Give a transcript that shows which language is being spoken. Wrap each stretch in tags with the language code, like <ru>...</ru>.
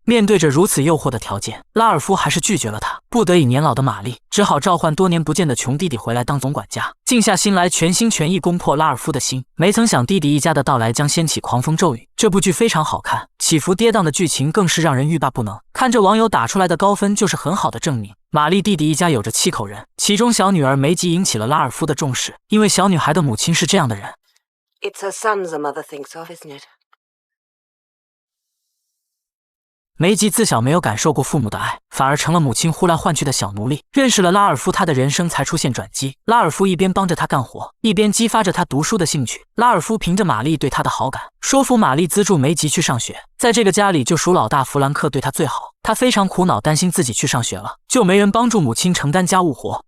<zh>面对着如此诱惑的条件，拉尔夫还是拒绝了他。不得已，年老的玛丽只好召唤多年不见的穷弟弟回来当总管家，静下心来全心全意攻破拉尔夫的心。没曾想弟弟一家的到来将掀起狂风骤雨。这部剧非常好看，起伏跌宕的剧情更是让人欲罢不能。看着网友打出来的高分就是很好的证明。玛丽弟弟一家有着7口人，其中小女儿梅吉引起了拉尔夫的重视，因为小女孩的母亲是这样的人。</zh> <en>It's her sons a mother thinks of, isn't it?</en> <zh>梅吉自小没有感受过父母的爱，反而成了母亲呼来唤去的小奴隶。认识了拉尔夫，他的人生才出现转机。拉尔夫一边帮着他干活，一边激发着他读书的兴趣。拉尔夫凭着玛丽对他的好感，说服玛丽资助梅吉去上学。在这个家里，就属老大弗兰克对他最好。他非常苦恼，担心自己去上学了，就没人帮助母亲承担家务活。</zh>